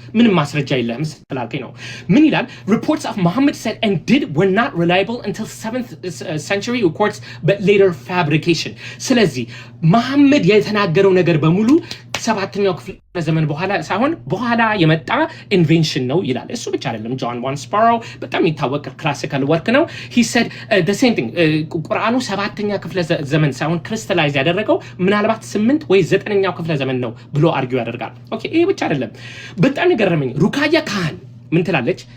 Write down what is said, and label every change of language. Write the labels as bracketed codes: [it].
[am] ምንም ማስረጃ የለህም ስላልከኝ ነው። ምን ይላል? [en] Reports of Muhammad said and did were not reliable until 7th century reports but later fabrication. [am] ስለዚህ መሐመድ የተናገረው ነገር በሙሉ ሰባተኛው ክፍለ ዘመን በኋላ ሳይሆን በኋላ የመጣ ኢንቬንሽን ነው ይላል። እሱ ብቻ አይደለም። ጆን ዋን ስፓሮ በጣም የሚታወቅ ክላሲካል ወርክ ነው። [en] he said the same thing [am] ቁርአኑ ሰባተኛ ክፍለ ዘመን ሳይሆን ክሪስታላይዝ ያደረገው ምናልባት 8 ወይ 9ኛው ክፍለ ዘመን ነው ብሎ አርጊው ያደርጋል። ኦኬ ይሄ ብቻ አይደለም። በጣም የገረመኝ ሩካያ ካህን ምን ትላለች?